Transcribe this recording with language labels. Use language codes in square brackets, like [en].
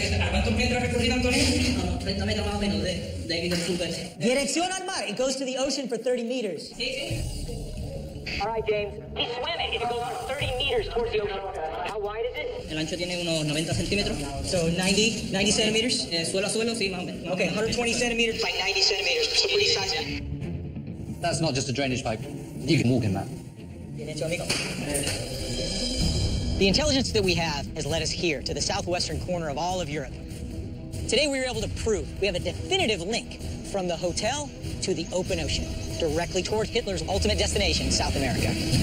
[es] ¿Cuántos metros ha recorrido, Antonio? 30 metros más o menos de ahí del punto ese. Dirección al mar. [en] It goes to the ocean for 30 meters. [es] Sí, sí. [en] All right, James. He's swimming, and it goes for 30 meters towards the ocean. How wide is it? [es] El ancho tiene unos 90 centímetros. [en] So 90 centimeters? [es] Suelo a suelo, sí, más o menos. [en] Okay, 120 centimeters by 90 centimeters. So pretty sizable. That's not just a drainage pipe. You can walk in that. [es] Bien hecho, amigo. [en] The intelligence that we have has led us here, to the southwestern corner of all of Europe. Today we were able to prove we have a definitive link from the hotel to the open ocean, directly toward Hitler's ultimate destination, South America.